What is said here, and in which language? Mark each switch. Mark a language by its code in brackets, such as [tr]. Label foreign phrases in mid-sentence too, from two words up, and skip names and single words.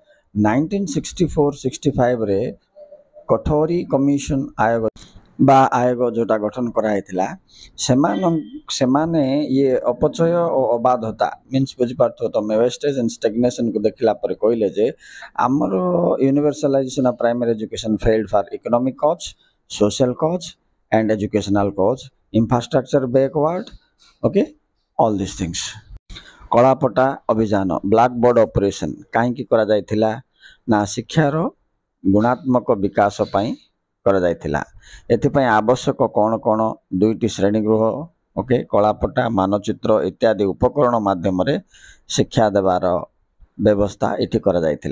[or] 1964-65ରେ କଠୋରୀ କମିଶନ ଆୟୋଗ ଯେଉଁଟା ଗଠନ କରାଯାଇଥିଲା, ସେମାନେ ଇଏ ଅପଚୟ ଓ ଅବାଧତା ମିନ୍ସ ବୁଝିପାରୁଥିବ ତମେ, [en] wastage and stagnation [or] ଦେଖିଲା ପରେ କହିଲେ ଯେ ଆମର [en] universalization of primary education failed for economic cause, social cause and educational cause, infrastructure backward, okay, all these things। [or] କଳାପଟା ଅଭିଯାନ [en] black board operation [or] କାହିଁକି କରାଯାଇଥିଲା ନା ଶିକ୍ଷାର ଗୁଣାତ୍ମକ ବିକାଶ ପାଇଁ କରାଯାଇଥିଲା। ଏଥିପାଇଁ ଆବଶ୍ୟକ କ'ଣ କ'ଣ? 2ଟି ଶ୍ରେଣୀଗୃହ, ଓକେ, କଳାପଟା, ମାନଚିତ୍ର ଇତ୍ୟାଦି ଉପକରଣ ମାଧ୍ୟମରେ ଶିକ୍ଷା ଦେବାର ବ୍ୟବସ୍ଥା ଏଠି କରାଯାଇଥିଲା।